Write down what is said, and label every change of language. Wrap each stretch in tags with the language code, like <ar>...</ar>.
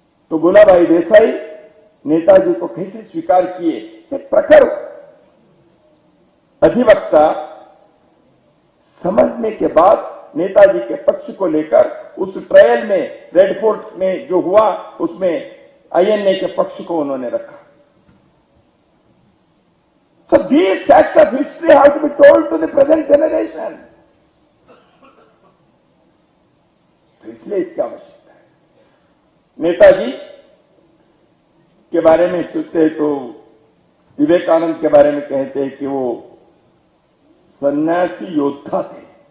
<hi>तो भूलाभाई देसाई नेताजी को कैसे स्वीकार किए? एक प्रखर अधिवक्ता समझने के बाद नेताजी के पक्ष को लेकर उस ट्रायल में, रेड फोर्ट में जो हुआ, उसमें आईएनए के पक्ष को उन्होंने रखा।</hi> <en>So these facts of history have to be told to the present generation.</en> <hi>तो इसलिए इसकी आवश्यकता है। नेताजी के बारे में सोचते हैं तो विवेकानंद के बारे में कहते हैं कि वो सन्यासी योद्धा थे।</hi>